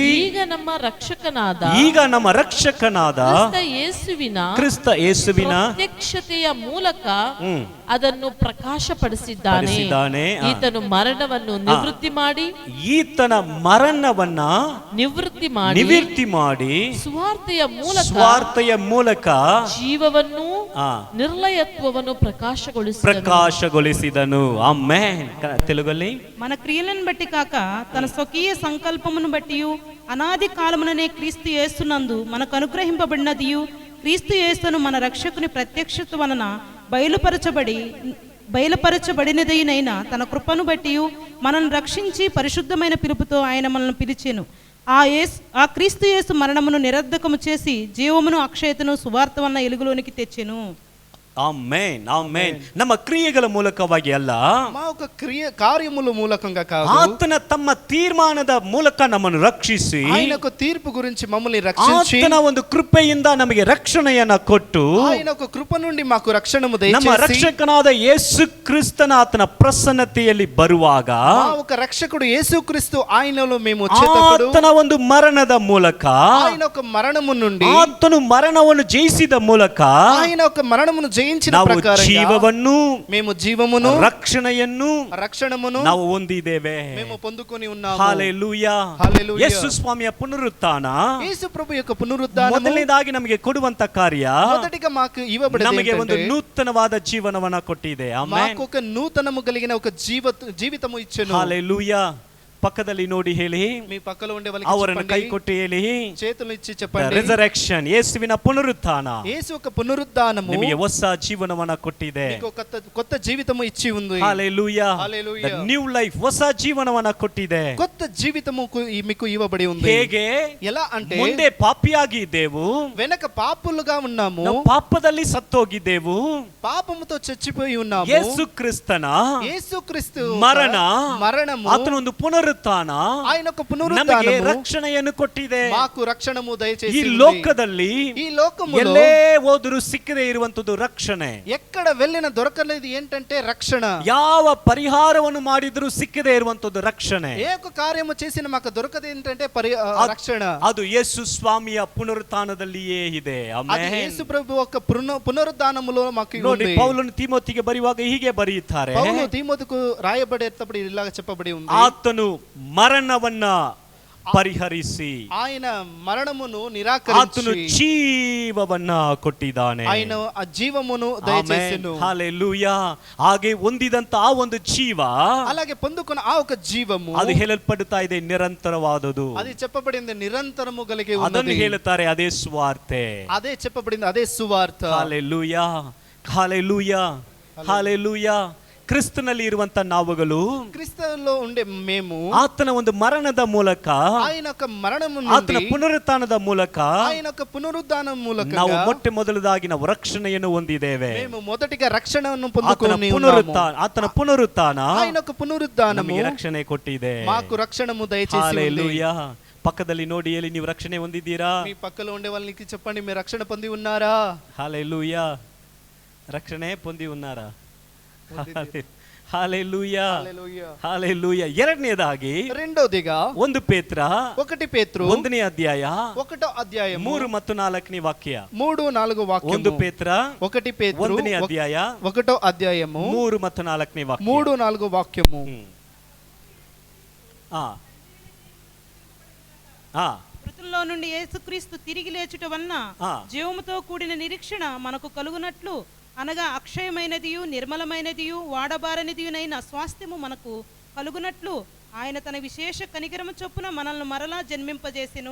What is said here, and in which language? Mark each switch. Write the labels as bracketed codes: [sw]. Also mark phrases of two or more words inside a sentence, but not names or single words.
[kn] ಈಗ ನಮ್ಮ ರಕ್ಷಕನಾದ ಕ್ರಿಸ್ತ ಯೇಸುವಿನ ಪ್ರತ್ಯಕ್ಷತೆಯ ಮೂಲಕ ಅದನ್ನು ಪ್ರಕಾಶಪಡಿಸಿದ್ದಾನೆ. ಈತನ ಮರಣವನ್ನು ನಿವೃತ್ತಿ ಮಾಡಿ ಸುವಾರ್ತೆಯ ಮೂಲಕ ಜೀವವನ್ನು ನಿರ್ಲಯತ್ವವನ್ನು [te] ప్రకాశగొలిసిదను. ఆమేన్. తెలుగులో మన క్రియలను బట్టి కాక తన స్వకీయ సంకల్పమును బట్టి అనాది కాలముననే క్రీస్తు యేసునందు మనకు అనుగ్రహింపబడినదియు క్రీస్తు యేసును మన రక్షకుని ప్రత్యక్షత వలన బయలుపరచబడినదైన తన కృపను బట్టి మనల్ని రక్షించి పరిశుద్ధమైన పిలుపుతో ఆయన మనల్ని పిలిచెను. ఆ క్రీస్తు యేసు మరణమును నిరర్ధకము చేసి జీవమును అక్షయతను సువార్త వలన ఎలుగులోనికి తెచ్చెను. [kn] ಆಮೆನ್, ಆಮೆನ್. ನಮ್ಮ ಕ್ರಿಯೆಗಳ ಮೂಲಕವಾಗಿ ಅಲ್ಲ, [te] మా ఒక కార్యముల మూలకంగా కాదు, [kn] ಆತನ ತಮ್ಮ ತೀರ್ಮಾನದ ಮೂಲಕ ನಮ್ಮನ್ನು ರಕ್ಷಿಸಿ [te] ఆయన ఒక తీర్పు గురించి మమ్మల్ని రక్షించి [kn] ಆತನ ಒಂದು ಕೃಪೆಯಿಂದ ನಮಗೆ ರಕ್ಷಣೆಯನ್ನ ಕೊಟ್ಟು [te] ఆయన ఒక కృప నుండి మాకు రక్షణము దయచేసి [kn] ನಮ್ಮ ರಕ್ಷಕನಾದ ಯೇಸು ಕ್ರಿಸ್ತನ ಆತನ ಪ್ರಸನ್ನತೆಯಲ್ಲಿ ಬರುವಾಗ [te] మా ఒక రక్షకుడు యేసుక్రీస్తు ఆయనలో మేము వచ్చేటప్పుడు [kn] ಆತನ ಒಂದು ಮರಣದ ಮೂಲಕ [te] ఆయన ఒక మరణము నుండి [kn] ಆತನು ಮರಣವನ್ನು ಜಯಿಸಿದ ಮೂಲಕ [te] ఆయన ఒక మరణమును జయించిన [kn] ನಾವು [te] ప్రకారంగా [kn] ಜೀವವನ್ನು [te] మేము జీవమును [kn] ರಕ್ಷಣೆಯನ್ನು ನಾವು ಹೊಂದಿದ್ದೇವೆ. [te] మేము పొందుకొని ఉన్నాము. హల్లెలూయా, హల్లెలూయా. [kn] ಯೇಸು ಸ್ವಾಮಿಯ ಪುನರುತ್ಥಾನ [te] యేసు ప్రభు యొక్క పునరుద్ధానము [kn] ಮೊದಲನೇದಾಗಿ ನಮಗೆ ಕೊಡುವಂತ ಕಾರ್ಯ [te] మొదటిగా మాకు ఇవ్వబడినది [kn] ನಮಗೆ ಒಂದು [te] ఏంటంటే [kn] ನೂತನವಾದ ಜೀವನವನ್ನ ಕೊಟ್ಟಿದೆ. ಆಮೆನ್. [te] మాకు ఒక నూతనము కలిగిన ఒక జీవితము ఇచ్చెను. హల్లెలూయా. [kn] ಪಕ್ಕದಲ್ಲಿ ನೋಡಿ ಹೇಳಿ, [te] మీ పక్కలో ఉండే [kn] ಅವರನ್ನು ಕೈ ಕೊಟ್ಟು ಹೇಳಿ, [te] చేతులు ఇచ్చి చెప్పండి, [kn] ರಿಸರೆಕ್ಷನ್, ಯೇಸುವಿನ ಪುನರುತ್ಥಾನ [te] యేసు యొక్క పునరుద్ధానము ನಿಮಗೆ ಹೊಸ ಜೀವನವನ್ನ ಕೊಟ್ಟಿದೆ. మీకు కొత్త జీవితము ఇచ్చి ఉంది. హల్లెలూయా, హల్లెలూయా. [en] new life, [kn] ಹೊಸ ಜೀವನವನ್ನ ಕೊಟ್ಟಿದೆ. [te] కొత్త జీవితము మీకు ఇవ్వబడి ఉంది. [kn] ಹೇಗೆ? [te] ఎలా అంటే [kn] ಮುಂದೆ ಪಾಪಿಯಾಗಿ ಇದ್ದೆವು, [te] వెనక పాపులుగా ఉన్నాము, [kn] ನಾವು ಪಾಪದಲ್ಲಿ ಸತ್ತೋಗಿದ್ದೆವು. [te] పాపముతో చచ్చిపోయి ఉన్నాము. యేసుక్ರಿಸ್ತನ యేసుక్రీస్తు [kn] ಮರಣము ಆತನೊಂದು ಪುನರುತ್ಥಾನ [te] ఆయన ఒక [kn] ನಮಗೆ [te] పునరుద్ధానము [kn] ರಕ್ಷಣೆಯನ್ನು ಕೊಟ್ಟಿದೆ. [te] మాకు రక్షణము దయచేసి [kn] ಈ ಲೋಕದಲ್ಲಿ [te] ఈ లోకములో [kn] ಎಲ್ಲೇ ಹೋದರೂ ಸಿಕ್ಕದೇ ಇರುವಂತದ್ದು ರಕ್ಷಣೆ. [te] ఎక్కడ వెళ్ళిన దొరకలేదు ఏంటంటే రక్షణ. [kn] ಯಾವ ಪರಿಹಾರವನ್ನು ಮಾಡಿದರೂ ಸಿಕ್ಕದೇ ಇರುವಂತದ್ದು ರಕ್ಷಣೆ. [te] ఏ ఒక కార్యము చేసిన మాకు దొరకదు ఏంటంటే రక్షణ. [kn] ಅದು ಯೇಸು ಸ್ವಾಮಿಯ ಪುನರುತ್ಥಾನದಲ್ಲಿಯೇ ಇದೆ. [te] అది [kn] ಆಮೆನ್. [te] యేసు ప్రభు యొక్క పునరుద్ధానములో మాకు [kn] ನೋಡಿ, [te] ఉంది. [kn] ಪೌಲನು ತಿಮೋತಿಗೆ ಬರೆಯುವಾಗ ಹೀಗೆ ಬರೆಯುತ್ತಾರೆ, [te] పౌలు తీమోతికు రాయబడేటప్పుడు ఇలాగ చెప్పబడి ఉంది, [kn] ಆತನು ಮರಣವನ್ನ ಪರಿಹರಿಸಿ [te] ఆయన మరణమును [kn] ಆತನು [te] నిరాకరించి [kn] ಜೀವವನ್ನ ಕೊಟ್ಟಿದ್ದಾನೆ. [te] ఆయన ఆ జీవమును దయచేసెను. హల్లెలూయా. [kn] ಹಾಗೆ ಹೊಂದಿದಂತ ಆ ಒಂದು ಜೀವ, [te] అలాగే పొందుకున్న ఆ ఒక జీవము [kn] ಅದು ಹೇಳಲ್ಪಡುತ್ತಾ ಇದೆ ನಿರಂತರವಾದದು. [te] అది చెప్పబడింది నిరంతరము కలిగి [kn] ಅದನ್ನು [te] ఉన్నది. [kn] ಹೇಳುತ್ತಾರೆ ಅದೇ ಸ್ವಾರ್ತೆ. [te] అదే చెప్పబడింది, అదే సువార్త. [kn] ಹಲ್ಲೆಲೂಯಾ, ಹಲ್ಲೆಲೂಯಾ, ಹಲ್ಲೆಲೂಯಾ. ಕ್ರಿಸ್ತನಲ್ಲಿ ಇರುವಂತ ನಾವುಗಳು, [te] ಕ್ರಿಸ್ತನಲ್ಲಿ ఉండే మేము [kn] ಆತನ ಒಂದು ಮರಣದ ಮೂಲಕ, [te] ఆయన యొక్క మరణము [kn] ಆತನ [te] నుండి [kn] ಪುನರುತ್ಥಾನದ ಮೂಲಕ, [te] ఆయన యొక్క పునరుద్ధానం మూలకంగా [kn] ನಾವು ಮೊಟ್ಟಮೊದಲದಾಗಿ ನಾವು ರಕ್ಷಣೆಯನ್ನು ಹೊಂದಿದ್ದೇವೆ. [te] మేము మొదటిగా రక్షణను [kn] ಆತನ [te] పొందుకొని [kn] ಪುನರುತ್ಥಾನ, ಆತನ ಪುನರುತ್ಥಾನ [te] ఆయన యొక్క పునరుద్ధానము [kn] ನಮಗೆ ರಕ್ಷಣೆ ಕೊಟ್ಟಿದೆ. [te] మాకు రక్షణము దయచేసి ఉంది. [kn] ಹಲ್ಲೆಲೂಯಾ. ಪಕ್ಕದಲ್ಲಿ ನೋಡಿ ಹೇಳಿ, ನೀವು ರಕ್ಷಣೆ ಹೊಂದಿದ್ದೀರಾ? [te] మీ పక్కలో ఉండే వాళ్ళకి చెప్పండి, మీరు రక్షణ పొంది ఉన్నారా? హల్లెలూయా. రక్షಣೆ పొంది ఉన్నారా? హల్లెలూయా, హల్లెలూయా. [kn] ಎರಡನೇದಾಗಿ, [te] రెండోదిగా [kn] 1 ಪೇತ್ರ [te] 1 పేతురు [kn] 1ನೇ ಅಧ್ಯಾಯ [te] 1వ అధ్యాయం [kn] 3 ಮತ್ತು 4ನೇ ವಾಕ್ಯ. [te] 3-4 వాక్యము. [kn] 1 ಪೇತ್ರ [te] 1 పేతురు [kn] 1ನೇ ಅಧ್ಯಾಯ [te] 1వ అధ్యాయము [kn] 3 ಮತ್ತು 4ನೇ ವಾಕ್ಯ. [te] 3-4 వాక్యము. మృతుల్లో నుండి యేసుక్రీస్తు తిరిగి లేచుట వలన ఆ. జీవముతో కూడిన నిరీక్షణ మనకు కలుగునట్లు, అనగా అక్షయమైనదియు నిర్మలమైనదియు వాడబారనిదియునైన స్వాస్థ్యము మనకు కలుగునట్లు ఆయన తన విశేష కనికరము చొప్పున మనల్ని మరలా జన్మింపజేసెను.